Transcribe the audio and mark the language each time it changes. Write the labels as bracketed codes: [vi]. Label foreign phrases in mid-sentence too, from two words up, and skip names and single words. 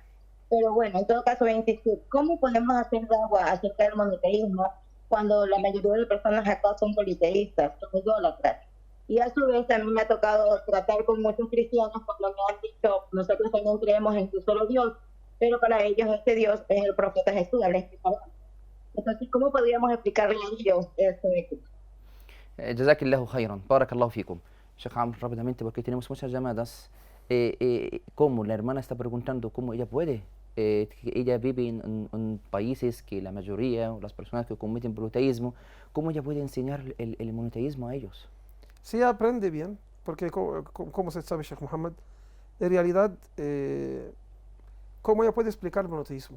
[es] Pero bueno, en todo caso voy a insistir. ¿Cómo podemos hacer agua acerca del monoteísmo cuando la mayoría de personas acá son politeístas, son idólatras? Y a su vez también me ha tocado tratar con muchos cristianos cuando me han dicho, nosotros también creemos en un solo Dios, pero para ellos este Dios es el profeta Jesús, Entonces, ¿cómo podríamos explicarle a ellos esto? [ar] جزاكم الله خيرا، بارك الله فيكم. [es] Sheikh Amr, rápidamente, porque tenemos muchas llamadas. ¿Cómo? La hermana está preguntando cómo ella puede. Que ella vive en países que la mayoría, o las personas que cometen monoteísmo, ¿cómo ella puede enseñar el monoteísmo a ellos? Sí aprende bien, porque como se sabe, Sheikh Muhammad, en realidad, ¿cómo ella puede explicar el monoteísmo?